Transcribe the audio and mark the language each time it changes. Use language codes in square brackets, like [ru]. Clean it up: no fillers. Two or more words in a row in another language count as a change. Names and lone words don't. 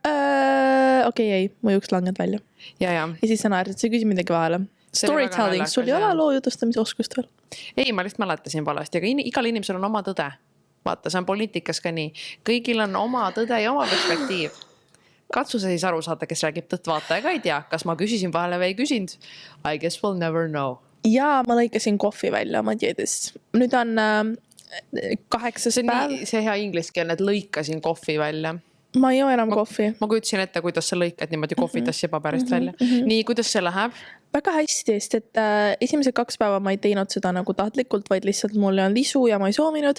[et] Okei, mu juuksed langevad välja. Ja siis sa naersid, sa küsid midagi vahele. Storytelling, sul ei ole loo jutustamise oskust veel? Ei, ma lihtsalt mäletasin valesti, aga igal inimesel on oma tõde. Vaata, see on poliitikas ka nii. Kõigil on oma tõde ja oma perspektiiv. Katsu sa siis aru saada, kes räägib tõtt, vaata, ega ei tea, kas ma küsisin vahele või ei küsinud. [en] I guess we'll never know. [et] Ja ma lõikasin kohvi välja oma dieedist. Nüüd on 8. päev. See hea ingliskeelne, et lõikasin kohvi välja. Ma ei joo enam kohvi. Ma kujutsin ette, kuidas sa lõikad niimoodi kohvitassi paberist välja. Nii, kuidas see läheb? Väga hästi, sest et esimesed 2 päeva ma ei teinud seda nagu tahtlikult, vaid lihtsalt mul on lisu ja ma ei soovinud.